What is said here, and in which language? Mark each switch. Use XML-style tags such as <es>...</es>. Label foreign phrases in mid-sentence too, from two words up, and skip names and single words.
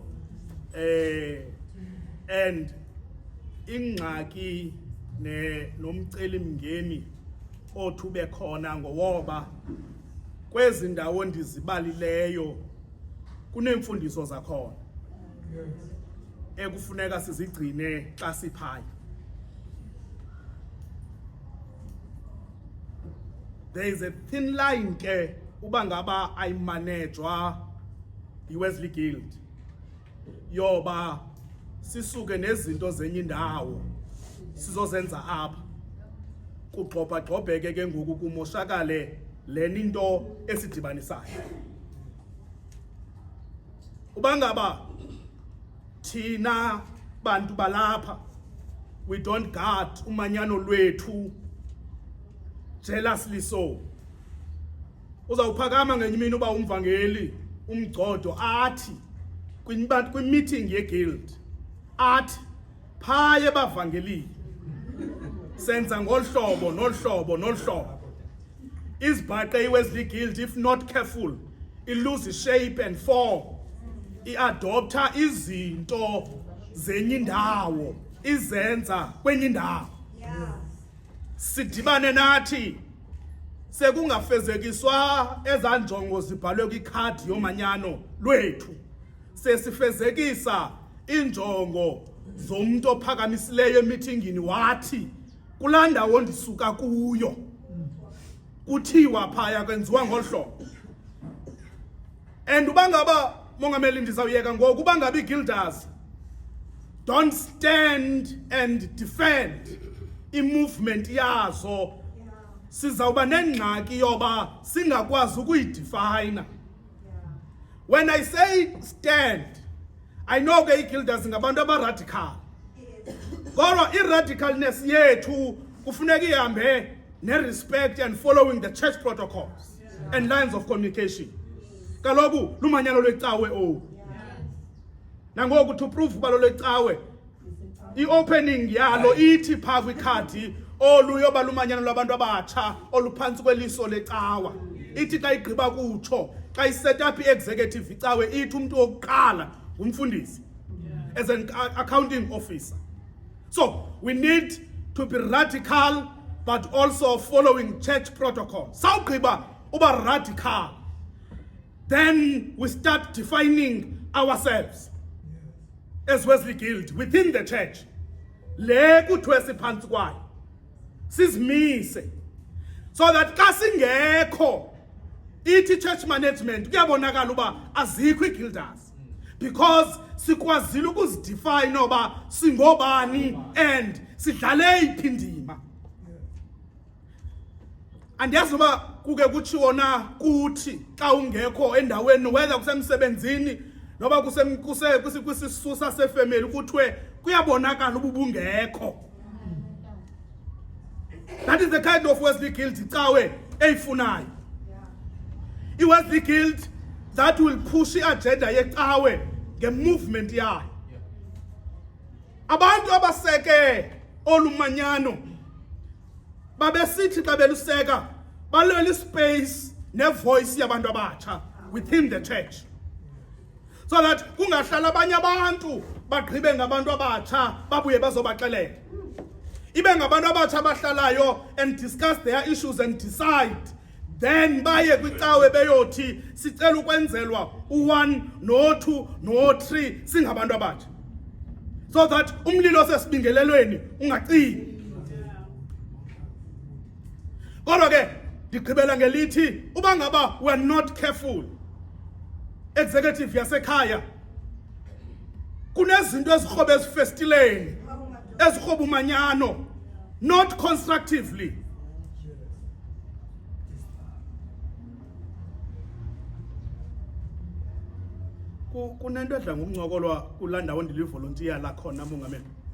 <xh>And ingxaki nomcelimngeni othi ube khona ngowoba kwezi ndawo ndizibalileyo kuneemfundiso zakhona ekufuneka sizigcine xa siphaya.</xh> <en>There is a thin line</en> <xh>ke uba ngaba ayimanejwa iWesley Guild yoba sisuke nezinto zenye indawo sizozenza apha kugxobhagxobheke ke ngoku kumoshakale lena into esidibanisayo. Uba ngaba thina bantu balapha</xh> <en>we don't guard</en> <xh>umanyano lwethu</xh> <en>jealously so,</en> <xh>uzawuphakama ngenye imini uba umvangeli umgcodo athi kwi-meeting ye-guild athi phaya ebavangelini senza ngolu hlobo nolu hlobo nolu hlobo. Izibhaqe iWesley Guild</xh> <en>if not careful</en> <xh>ilose</xh> <en>shape and form,</en> <xh>iadoptha izinto zenye indawo izenza kwenye indawo. Sidibane nathi sekungafezekiswa ezanjongo zibhalwe kwikhadi yomanyano lwethu, sesifezekisa injongo zomuntu ophakamisileyo emithingini wathi kulaa ndawo ndisuka kuyo kuthiwa phaya kwenziwa ngolu hlobo. And uba ngaba mongameli ndizawuyeka ngoku uba ngaba ii-guilders</xh> <en>don't stand and defend</en> <xh>i-movement yazo sizawuba nengxaki yoba singakwazi ukuyidefina.</xh> <en>When I say stand, I know</en> <xh>ke ii-guilders ngabantu abaradical kodwa i-radicalness yethu kufuneka ihambe ne-respect</xh> <en>and following the church protocols and lines of communication.</en> <xh>kaloku lumanyano lwecawe oku nangoku</xh> <en>to prove</en> <xh>uba lolwecawe i-opening yalo ithi phaa kwikhadi oluyoba lumanyano lwabantu abatsha oluphantsi kweliso lecawa ithi xa igqiba kutsho xa iset up i-executive icawe ithi umntu wokuqala ngumfundisi</xh> <en>as an accounting officer. So we need to be radical but also following church protocol.</en> <xh>Sawugqiba uba</xh> <en>radical, then we start defining ourselves as Wesley Guild within the church.</en> <xh>Le kuthiwe siphantsi kwayo sizimise</xh> <en>so that</en> <xh>xa singekho ithi</xh> <en>church management</en> <xh>kuyabonakala uba azikho ii-guilders because sikwazile ukuzidefine oba singobani and sidlale iphi indima. Andiyazi uba kuke kutshiwo na kuthi xa ungekho endaweni whether kusemsebenzini noba kwisisusa sefamily kuthiwe kuyabonakala uba ubungekho.</xh> <en>That is the kind of Wesley Guild</en> <xh>icawe eyifunayo.</xh> <en>I-Wesley Guild that will push</en> <xh>i-agenda yecawe nge-movement yayo. Abantu abaseke olumanyano babesithi xa beluseka balwela ispace nevoice yabantu abatsha</xh> <en>within the church, so that</en> <xh>kungahlala abanye abantu bagqibe ngabantu abatsha babuye bazobaxelela. Ibe ngabantu abatsha abahlalayo</xh> <en>and discuss their issues and decide,</en> <xh>then baye kwicawe beyothi sicela ukwenzelwa u1 no2 no3 singabantu abatsha,</xh> <en>so that</en> <xh>umlilo sesibingelelweni ungacimi. Kodwa ke ndigqibela ngelithi uba ngaba</xh> <en>we are not careful,</en> <xh>executive yasekhaya kunezinto ezikrobe ezifestileni ezikroba umanyano</xh> <en>not constructively.</en> <xh>Kunento edla ngumncokolwa kulaa ndawo ndilivolontiya lakhona mongameli.</xh>